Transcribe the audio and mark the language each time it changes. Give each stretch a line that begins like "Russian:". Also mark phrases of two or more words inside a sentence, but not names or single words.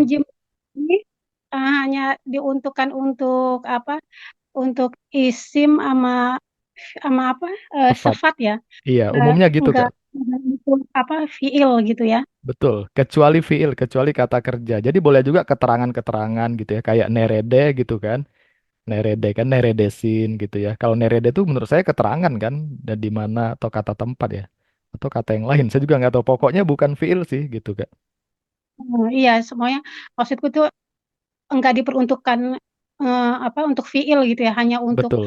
Indonesian: jim ini hanya diuntukkan untuk apa? Untuk isim sama sama apa? Tepat. Sifat ya. Iya, Enggak umumnya gitu enggak Kak. enggak untuk apa? Fiil gitu ya. Betul, kecuali fiil, kecuali kata kerja. Jadi boleh juga keterangan-keterangan gitu ya, kayak nerede gitu kan. Nerede kan neredesin gitu ya. Kalau nerede itu menurut saya keterangan kan dan di mana atau kata tempat ya atau kata yang lain. Saya juga nggak tahu. Pokoknya bukan fiil sih gitu Kak. Iya, semuanya maksudku tuh enggak diperuntukkan apa untuk fiil gitu ya, hanya untuk Betul,